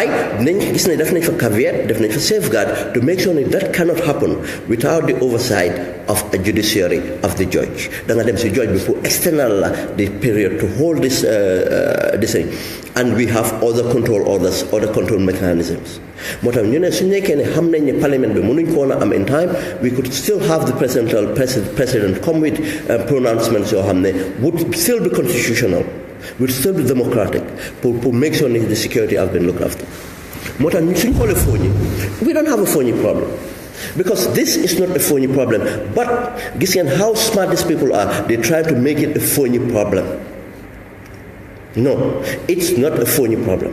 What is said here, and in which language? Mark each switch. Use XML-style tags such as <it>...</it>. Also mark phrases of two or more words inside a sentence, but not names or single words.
<en>Definitely for caveat, definitely for safeguard to make sure that cannot happen without the oversight of a judiciary of the judge. Then them say judge before external the period to hold this thing, and we have other control orders, other control mechanisms.</en> <wo>Motam ñu ne su nekkee ne xam nañ ne parliament bi mënuñ ko am</wo> <en>in time, we could still have the president come with pronouncements</en> <wo>yoo xam ne</wo> <en>would still be constitutional. Will still be democratic to make sure the security has been looked after. We don't have a phony problem. Because this is not a phony problem. But listen how smart these people are. They try to make it a phony problem. No, it's not a phony problem.</en>